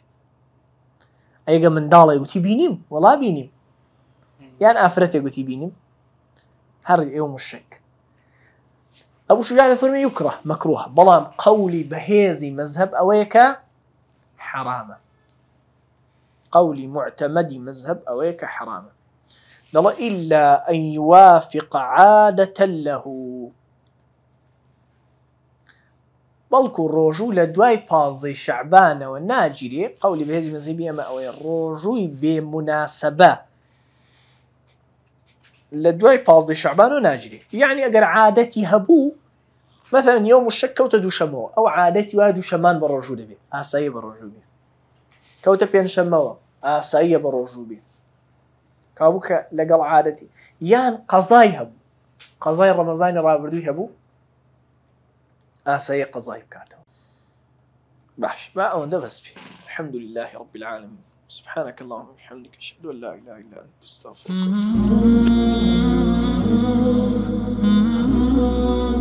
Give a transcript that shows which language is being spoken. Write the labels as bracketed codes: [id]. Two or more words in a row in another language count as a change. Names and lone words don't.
[ckb] ئەگە منداڵی گوتی بینیم وەڵا بینیم یان ئافرەتێک گوتی بینیم هەر [ar] یەوم الشەک. [ckb] ئەبوو شوجاع فەرمێ یوکڕە مەکروهە بەڵام قەولی بەهێزی مەذهب ئەوەیە کە حرامە قەولی معتەمەدی مەذهب ئەوەیە کە حرامە دەڵێ [ar] إلا أن يوافق عادة له [ckb] بەڵکو ڕۆژوو لە دوای 15 شەعبانەوە ناگیرێ قەولی بەهێزی مەذهبی ئەمە ئەوەیە ڕۆژووی بێموناسەبە لە دوای 15 شەعبانەوە ناگیرێ یعنی ئەگەر عادەتی هەبوو مثلا [ar] یەوم الشەک [ckb] کەوتە دووشەمەوە ئەو عادەتی وایە دووشەمان بە ڕۆژوو دەبێت ئاسایی بە ڕۆژوو بێ کەوتە پێنجشەممەوە ئاساییە بە ڕۆژوو بێ کابوو کە لەگەڵ عادەتی یان قەزای هەبوو قەزای ڕەمەزانی ڕابردووی هەبوو ئاسایی قەزای بکاتەوە باش با ئەوەندە بەس بێ [ar] الحمد لله رب العالمين سبحانك اللهم وبحمدك أشهد أن لا إله إلا أنت أستغفرك